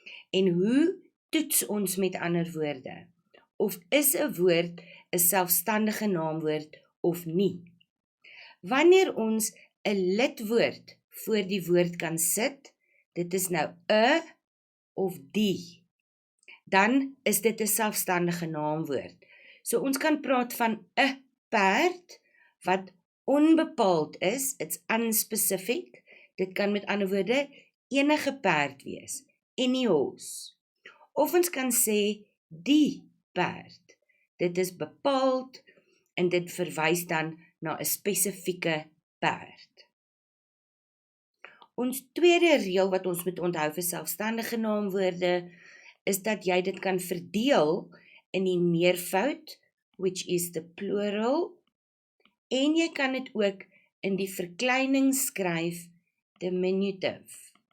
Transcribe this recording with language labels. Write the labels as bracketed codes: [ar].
[af] En hoe toets ons met ander woorde? Of is 'n woord 'n selfstandige naamwoord of nie? Wanneer ons 'n lidwoord voor die woord kan sit, dit is nou 'n of die, dan is dit 'n selfstandige naamwoord. So ons kan praat van 'n perd wat onbepaald is, [en] it's unspecific. [af] Dit kan met ander woorde enige perd wees, [en] any horse. [af] Of ons kan sê die perd. Dit is bepaald en dit verwys dan na 'n spesifieke perd. Ons tweede reël wat ons moet onthou vir selfstandige naamwoorde is dat jy dit kan verdeel in die meervoud, [en] which is the plural, [af] en jy kan dit ook in die verkleining skryf, diminutive.